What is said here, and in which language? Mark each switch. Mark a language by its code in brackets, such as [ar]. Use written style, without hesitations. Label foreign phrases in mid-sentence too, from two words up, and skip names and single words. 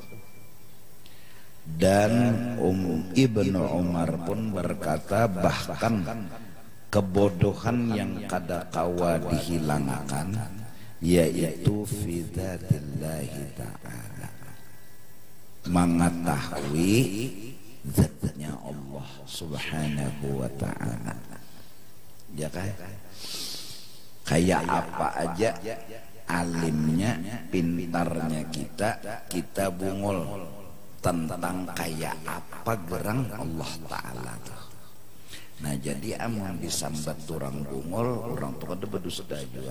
[id] Dan Ibnu Umar pun berkata, bahkan kebodohan yang [bjn] kada kawa [id] dihilangkan yaitu [ar] في ذات الله تعالى, [id] mengetahui zatnya Allah [ar] سبحانه وتعالى. [id] Ya kan? [bjn] Kayak apa aja alimnya, pintarnya kita bungul tentang kayak apa gerang Allah Ta'ala tuh. Nah jadi amun disambat orang bungul, orang tuh kada berdusta juga.